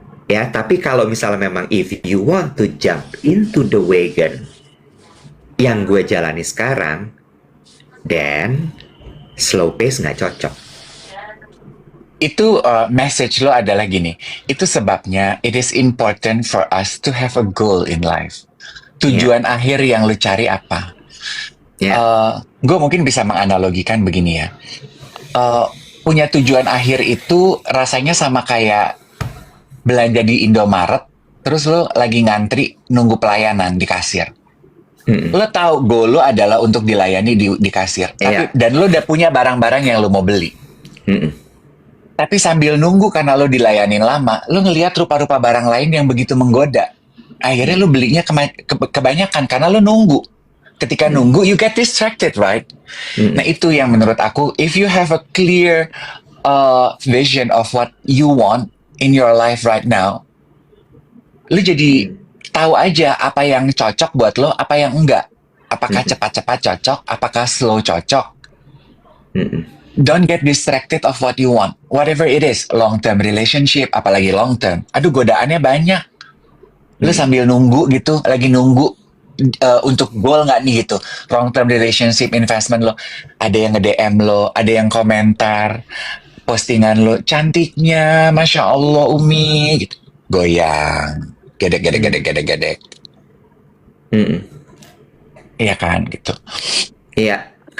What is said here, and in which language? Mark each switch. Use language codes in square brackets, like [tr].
[id] Ya, tapi kalau misalnya memang [en] if you want to jump into the wagon [id] yang gue jalani sekarang, then slow pace nggak cocok. Itu message lo adalah gini. Itu sebabnya [en] it is important for us to have a goal in life. [id] Tujuan akhir yang lo cari apa? Gue mungkin bisa menganalogikan begini ya. Punya tujuan akhir itu rasanya sama kayak belanja di Indomaret, terus lo lagi ngantri nunggu pelayanan di kasir. Lo tahu goal lo adalah untuk dilayani di kasir, dan lo udah punya barang-barang yang lo mau beli. Tapi sambil nunggu karena lo dilayanin lama, lo ngelihat rupa-rupa barang lain yang begitu menggoda. Akhirnya lo belinya kebanyakan karena lo nunggu. Ketika nunggu, [en] you get distracted, right? [id] Nah itu yang menurut aku, [en] if you have a clear vision of what you want in your life right now, [id] lo jadi tahu aja apa yang cocok buat lo, apa yang enggak. Apakah cepat-cepat cocok, apakah slow cocok. [en] Don't get distracted of what you want. Whatever it is, long-term relationship, apalagi long-term. [id] Aduh, godaannya banyak. Lo sambil nunggu gitu, lagi nunggu untuk goal nggak nih gitu. Long-term relationship, investment lo. Ada yang nge-DM lo, ada yang komentar postingan lo, cantiknya, Masya Allah Umi, gitu. Goyang, gedek. Iya kan, gitu. Iya.